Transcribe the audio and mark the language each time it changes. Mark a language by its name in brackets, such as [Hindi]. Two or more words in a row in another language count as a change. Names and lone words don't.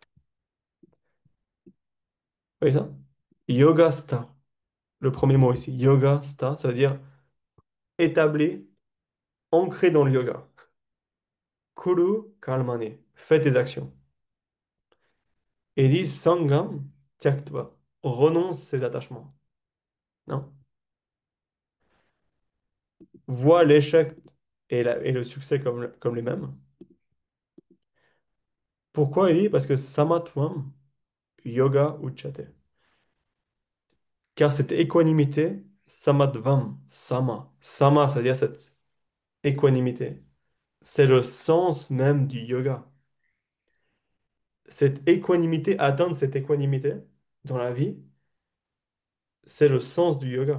[French] Vous voyez ça? [Sanskrit] Yoga sta. [French] Le premier mot ici, [Sanskrit] yoga sta, [French] ça veut dire établi, ancré dans le yoga. [Sanskrit] Kuru kalmane, [French] fais tes actions. Et il dit, [Sanskrit] sangam tyaktva, [French] renonce ses attachements. Non? Vois l'échec et le succès comme les mêmes. Pourquoi il dit? Parce que [Sanskrit] samatvam yoga uchate. [French] Car cette équanimité, samadvam, sama, c'est-à-dire cette équanimité, c'est le sens même du yoga. Cette équanimité, atteindre cette équanimité dans la vie, c'est le sens du yoga.